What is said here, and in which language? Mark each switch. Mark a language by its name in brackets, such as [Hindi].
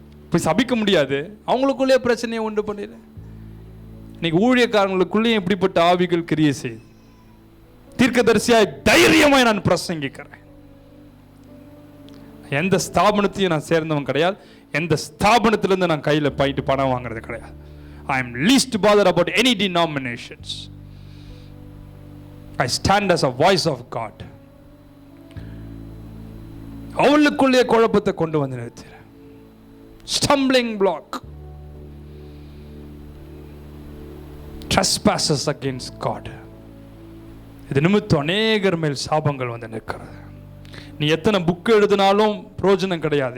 [Tamil] போய் சபிக்க முடியாது, அவங்களுக்குள்ளேயே பிரச்சனையை உண்டு பண்ணிடு. இன்னைக்கு ஊழியக்காரங்களுக்குள்ளேயும் இப்படிப்பட்ட ஆவிகள் கிரியை செய்யுது. தீர்க்கதரிசியாய் தைரியமாய் நான் பிரசங்கிக்கிறேன். எந்த ஸ்தாபனத்தையும் நான் சேர்ந்தவன் கிடையாது. எந்த ஸ்தாபனத்திலிருந்து நான் கையில் போயிட்டு பணம் வாங்குறது கிடையாது. [English] I am least bothered about any denominations. I stand as a voice of God. [Tamil] அவளுக்குள்ளே குழப்பத்தை கொண்டு வந்து நிறுத்துறேன். [English] Stumbling block, trespasses against God. [Tamil] இது நிமித்தம் அநேகர் மேல் சாபங்கள் வந்து நிற்கிறது. நீ எத்தனை புக் எழுதினாலும் பிரயோஜனம் கிடையாது.